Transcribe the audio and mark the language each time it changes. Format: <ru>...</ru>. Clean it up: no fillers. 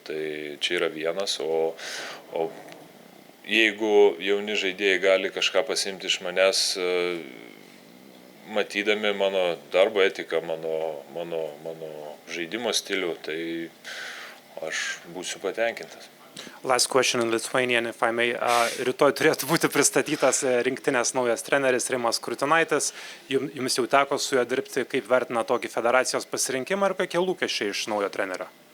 <lt>Tai čia yra vienas, o jeigu jauni žaidėjai gali kažką pasimti iš manęs, matydami mano darbo etiką, mano žaidimo stilių, tai aš būsiu patenkintas.</lt> <en>Last question in Lithuanian, if I may.</en> <lt>Rytoj turėtų būti pristatytas rinktinės naujas treneris 𝗦𝗢𝗢𝗧𝗧𝗧. Jums jau teko su juo dirbti, kaip vertina tokį federacijos pasirinkimą ir kokie lūkesčiai iš naujo trenerio?</lt>